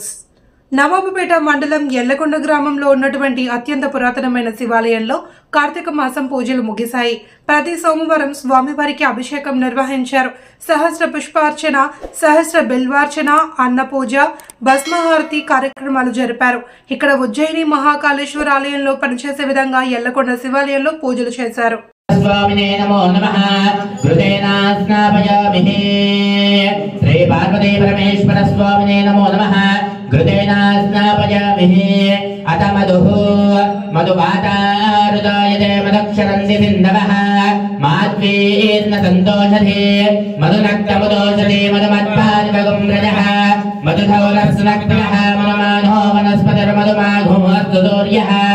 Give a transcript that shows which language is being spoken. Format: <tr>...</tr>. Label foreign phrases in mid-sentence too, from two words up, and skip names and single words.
<te>నవాబుపేట మండలం ఎల్లకొండ గ్రామంలో ఉన్నటువంటి అత్యంత పురాతనమైన శివాలయంలో కార్తీక మాసం పూజలు ముగిశాయి. ప్రతి సోమవారం స్వామివారికి అభిషేకం నిర్వహించారు. సహస్ర పుష్పార్చన, సహస్ర బిల్వార్చన, అన్న పూజ, భస్మహారతి కార్యక్రమాలు జరిపారు. ఇక్కడ ఉజ్జయిని మహాకాళేశ్వర ఆలయంలో పనిచేసే విధంగా ఎల్లకొండ శివాలయంలో పూజలు చేశారు.</te> <sa>स्वामिने नमो नमः कृतेना स्नापयामि श्री पार्वती परमेश्वर स्वामिने नमो नमः कृतेना स्नापयामि अत मधुः मधुवातारुदायते मदक्षरन्ति सिन्धवः माध्वीर्न सन्तोषधे मधुनक्तमुदोषधे मधुमत्पादिवगं रजः मधुधौलस्नक्तः मधुमानो वनस्पतिर्मधुमाघोऽस्तु सूर्यः</sa>